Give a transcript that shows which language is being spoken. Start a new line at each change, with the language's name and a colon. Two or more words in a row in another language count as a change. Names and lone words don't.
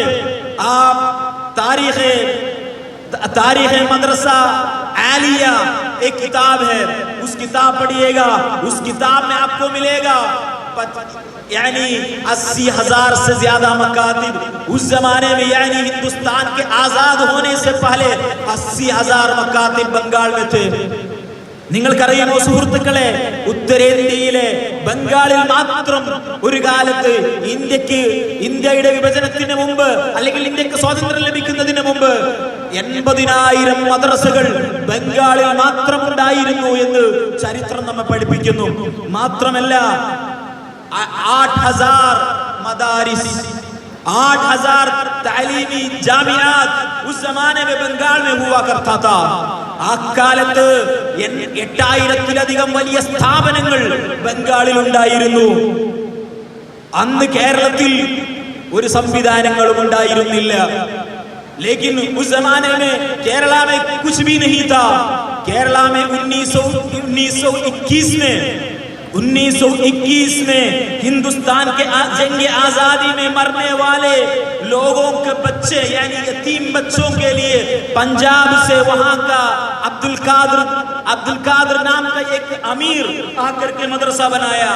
Hindi: आप तारीख मदरसा आलिया एक किताब है, उस किताब पढ़िएगा, उस किताब में आपको मिलेगा यानी 80,000 से ज्यादा मकातिब उस जमाने में. यानी हिंदुस्तान के आजाद होने से पहले 80,000 मकातिब बंगाल में थे.
Malayalam: നിങ്ങൾക്കറിയുമോ സുഹൃത്തുക്കളെ, ഉത്തരേന്ത്യയിലെ ബംഗാളിൽ മാത്രം ഒരു കാലത്ത് ഇന്ത്യയുടെ വിഭജനത്തിന് മുമ്പ് അല്ലെങ്കിൽ ഇന്ത്യക്ക് സ്വാതന്ത്ര്യം ലഭിക്കുന്നതിന് മുമ്പ് 80,000 മദ്രസകൾ ബംഗാളിൽ മാത്രം ഉണ്ടായിരുന്നു എന്ന് ചരിത്രം നമ്മെ പഠിപ്പിക്കുന്നു. മാത്രമല്ല 8,000 മദാരിസ്,
Hindi: 8,000 तालीमी जामियात उस जमाने में बंगाल में हुआ करता था.
Malayalam: അക്കാലത്ത് 8,000-ലധികം വലിയ സ്ഥാപനങ്ങൾ ബംഗാളിൽ ഉണ്ടായിരുന്നു. അന്ന് കേരളത്തിൽ ഒരു സംവിധാനങ്ങളും ഉണ്ടായിരുന്നില്ല.
Hindi: लेकिन उस जमाने में केरला में कुछ भी नहीं था. केरला में 1921 में हिंदुस्तान के जंग आजादी में मरने वाले लोगों के बच्चे यानी यतीम बच्चों के लिए पंजाब से वहां का अब्दुल कादर नाम का एक अमीर आकर के मदरसा बनाया.